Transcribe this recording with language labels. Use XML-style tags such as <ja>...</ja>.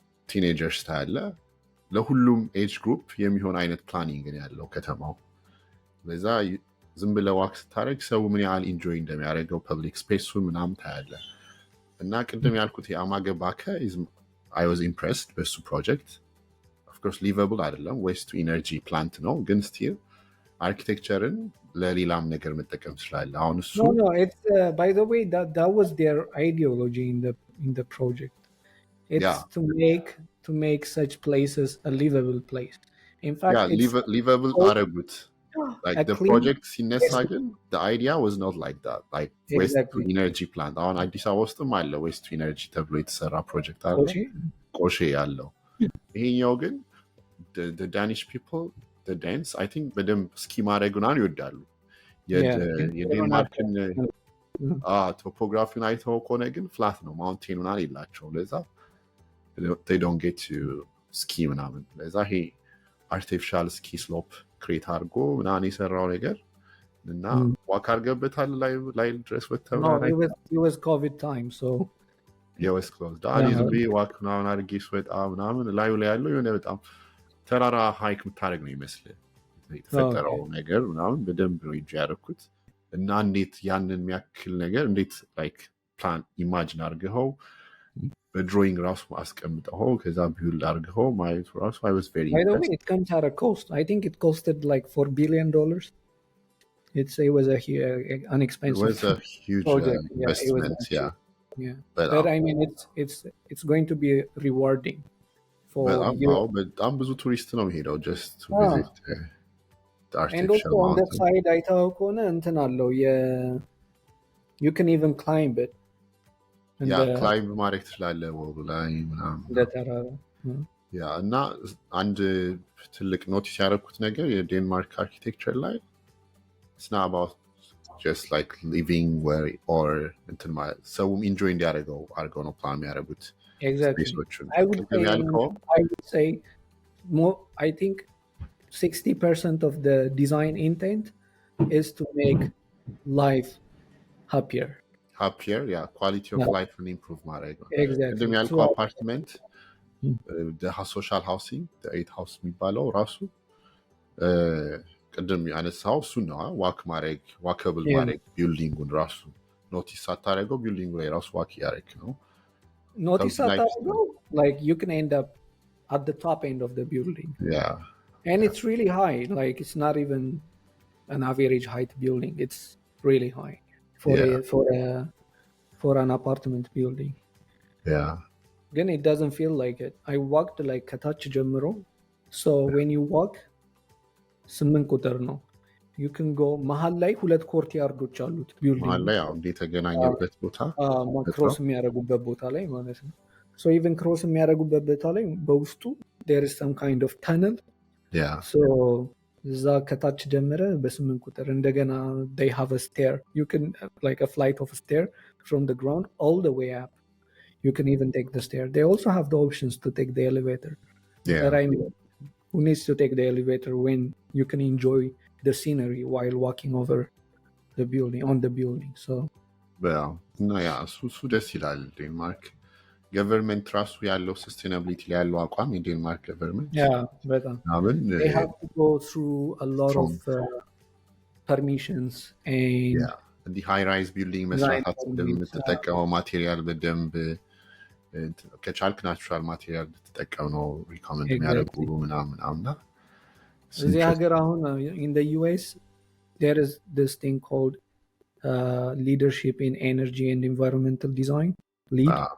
<am>ቲኔጀርስ ታያለ። ለሁሉም ኤጅ ግሩፕ የሚሆን አይነት ፕላኒንግ ያለው ከተማው። በዛ ዝም ብለህ ዋክ ስታደርግ ሰው ምን ያህል ኢንጆይ እንደሚያደርገው ፐብሊክ ስፔሱን ምናምን ታያለ። እና ቅድም ያልኩት የአማገ ባከ</am> <en>አይ ዋዝ ኢምፕሬስድ</en> <am>በሱ ፕሮጀክት። ኦፍኮርስ ሊቨብል አይደለም፣ ዌስት ቱ ኢነርጂ ፕላንት ነው፣ ግን ስቲል አርኪቴክቸርን ለሌላም ነገር መጠቀም ትችላለ። አሁን እሱ</am> <en>ባይ ዘ ዌይ that was their ideology in the project. It's to make such places a livable place. In fact,</en> <am>livable አረጉት።</am> <en>Like the project</en> <am>ሲነሳ ግን</am> <en>the idea was not like that, like waste to energy plant።</en> <am>አሁን አዲስ አበባ ውስጥም አለ waste to energy ተብሎ የተሰራ ፕሮጀክት አለ ቆሼ ያለው። ይሄኛው ግን</am> <en>the Danish people the dance I think</en> <am>በደንብ ስኪ ማድረጉን ይወዳሉ። የዴንማርክን ቶፖግራፊውን አይተው ከሆነ ግን ፍላት ነው፣ ማውንቴን ምናምን የላቸውም። ለዛ</am> <en>they don't get to ski</en> <am>ምናምን። ለዛ ይሄ አርቲፊሻል ስኪ ስሎፕ ክሬት አድርጎ ምናምን የሰራው ነገር እና ዋክ አድርገበታል ላይ ድረስ ወተው</am> <en>it was covid time so it was closed</en> <am>ዝም ብዬ ዋክ ምናምን አድርጌ ስወጣ ምናምን ላዩ ላይ ያለው የሆነ በጣም ተራራ ሃይክ የምታደርግ ነው ይመስል የተፈጠረው ነገር ምናምን በደንብ ነው እንጂ ያደረኩት። እና እንዴት ያንን የሚያክል ነገር እንዴት ላይክ ፕላን ኢማጂን አድርገው በድሮይንግ ራሱ አስቀምጠው ከዛ ቢውልድ አድርገው ማየቱ ራሱ</am> <en>I was very impressed. By the way, it comes at a cost. I think it costed like $4 billion. It was an expensive. It was a huge investment. Yeah. But I mean, it's going to be rewarding for you.</en> <am>በጣም ብዙ ቱሪስት ነው ሄደው</am> <en>just to visit the artificial and also on that side</en> <am>አይታው ከሆነ እንትን አለው</am> <en>you can even climb it.</en> <am>ክላይም ማድረግ ትችላለህ ወሩ ላይ ምናምን። እና አንድ ትልቅ ኖቲስ ያደረኩት ነገር የዴንማርክ አርኪቴክቸር ላይ</am> <en>it's not about just like living where or</en> <am>እንትን ማለት ሰውም ኢንጆይ እንዲያደርገው አድርገው ነው ፕላን የሚያደርጉት።</am> <en>I would say more. I think 60% of the design intent is to make life happier, quality of life and improve</en> <am>ማድረግ ነው። ቅድም ያልከው አፓርትመንት ሶሻል ሃውሲንግ ኤት ሃውስ የሚባለው ራሱ ቅድም ያነሳው እሱ ነው። ዋከብል ማድረግ ቢልዲንጉን ራሱ ኖቲስ ሳታደርገው ቢልዲንጉ ላይ ራሱ ዋክ እያደረግ ነው።</am> <en>Notice like you can end up at the top end of the building. And it's really high. Like it's not even an average height building. It's really high for an apartment building. Then it doesn't feel like it. I walked like</en> <am>ከታች ጀምሮ.</am> <en>So when you walk 8</en> <am>ቁጥር ነው.</am> <en>You can go</en> <am>መሀል ላይ 2 ኮርትያርዶች አሉት ቢልዲንግ መሀል ላይ አሁን የተገናኘበት ቦታ ክሮስ የሚያደርጉበት ቦታ ላይ ማለት ነው።</am> <en>So even</en> <am>ክሮስ የሚያደርጉበት ቦታ ላይ በውስጡ</am> <en>there is some kind of tunnel.</en> <am>So እዛ ከታች ጀምረ በ8 ቁጥር እንደገና</am> <en>they have a stair. You can like a flight of a stair from the ground all the way up. You can even take the stair. They also have the options to take the elevator. But I mean, who needs to take the elevator when you can enjoy the scenery while walking over the building, on the building? So</en> <am>እና ያ እሱ ደስ ይላል። ዴንማርክ ገቨርንመንት ራሱ ያለው ሰስቴናብሊቲ ላይ ያለው አቋም የዴንማርክ ገቨርንመንት Yeah, በጣም ምናምን</am> <en>they have to go through a lot of permissions and</en> <am>እንዲህ ሃይ ራይዝ ቢልዲንግ</am> <en>design</en> <am>መስራት</am> <en>permits.</en> <am>የምትጠቀመው ማቴሪያል በደንብ ከቻልክ ናቹራል ማቴሪያል ብትጠቀም ነው ሪኮመንድ የሚያደርጉ ምናምን እና እዚህ ሀገር አሁን</am> <en>in the US there is this thing called leadership in energy and environmental design lead.</en>